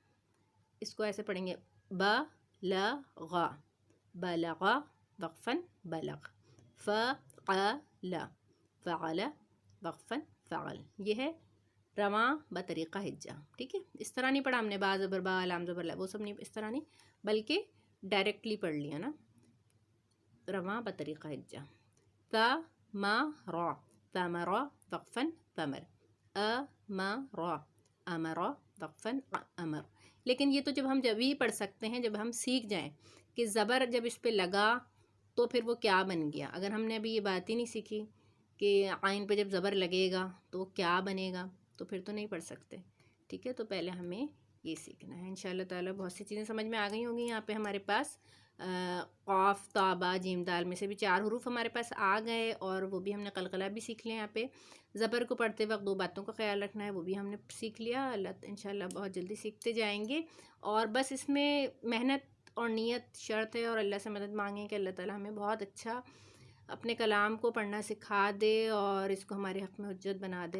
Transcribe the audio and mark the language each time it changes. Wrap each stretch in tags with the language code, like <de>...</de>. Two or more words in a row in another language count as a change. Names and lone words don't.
<ur>اس کو ایسے پڑھیں گے:</ur> <ar>بلغ، بلغ وقفاً بلغ، فعل، فعل وقفاً فعل.</ar> <ur>یہ ہے رواں بطریقہ حجہ. ٹھیک ہے، اس طرح نہیں پڑھا ہم نے با زبر با لام زبر لا، وہ سب نہیں، اس طرح نہیں، بلکہ ڈائریکٹلی پڑھ لیا نا، رواں بطریقہ حجہ.</ur> <ar>ثمر، ثمر وقفاً ثمر، امر، امر وقفاً امر.</ar> <ur>لیکن یہ تو جب ہی پڑھ سکتے ہیں جب ہم سیکھ جائیں کہ زبر جب اس پہ لگا تو پھر وہ کیا بن گیا. اگر ہم نے ابھی یہ بات ہی نہیں سیکھی کہ عین پہ جب زبر لگے گا تو وہ کیا بنے گا، تو پھر تو نہیں پڑھ سکتے. ٹھیک ہے، تو پہلے ہمیں یہ سیکھنا ہے.</ur> <ar>انشاءاللہ تعالیٰ</ar> <ur>بہت سی چیزیں سمجھ میں آ گئی ہوں گی. یہاں پہ ہمارے پاس قاف تا با جیم دال میں سے بھی 4 حروف ہمارے پاس آ گئے، اور وہ بھی ہم نے قلقلہ بھی سیکھ لیا. یہاں پہ زبر کو پڑھتے وقت 2 باتوں کا خیال رکھنا ہے، وہ بھی ہم نے سیکھ لیا. اللہ انشاءاللہ بہت جلدی سیکھتے جائیں گے. اور بس اس میں محنت اور نیت شرط ہے، اور اللہ سے مدد مانگیں کہ اللہ تعالیٰ ہمیں بہت اچھا اپنے کلام کو پڑھنا سکھا دے اور اس کو ہمارے حق میں حجت بنا دے.</ur>